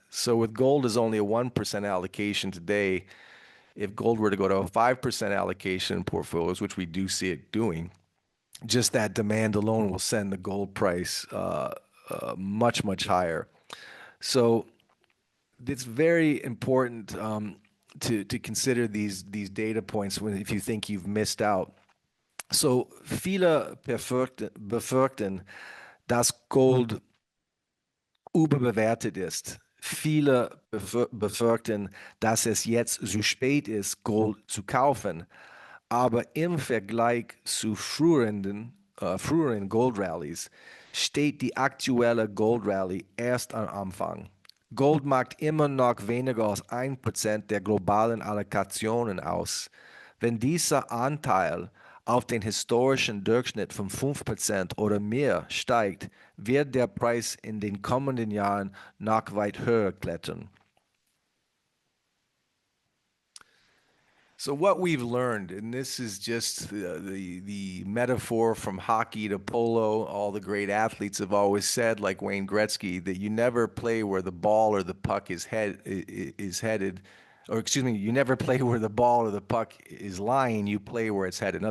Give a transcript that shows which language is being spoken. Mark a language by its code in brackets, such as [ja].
[en] So with gold as only a 1% allocation today, if gold were to go to a 5% allocation in portfolios, which we do see it doing, just that demand alone will send the gold price much, much higher. So it's very important to consider these data points if you think you've missed out. [de] So viele befürchten, dass Gold überbewertet ist. Viele befürchten, dass es jetzt zu spät ist, Gold zu kaufen. Aber im Vergleich zu früheren Goldrallies steht die aktuelle Goldrallye erst am Anfang. Gold macht immer noch weniger als 1% der globalen Allokationen aus. Wenn dieser Anteil auf den historischen Durchschnitt von 5% oder mehr steigt, wird der Preis in den kommenden Jahren noch weit höher klettern. [en] So what we've learned, and this is just the metaphor from hockey to polo, all the great athletes have always said, like Wayne Gretzky, that you never play where the ball or the puck is headed, or excuse me, you never play where the ball or the puck is lying, you play where it's headed.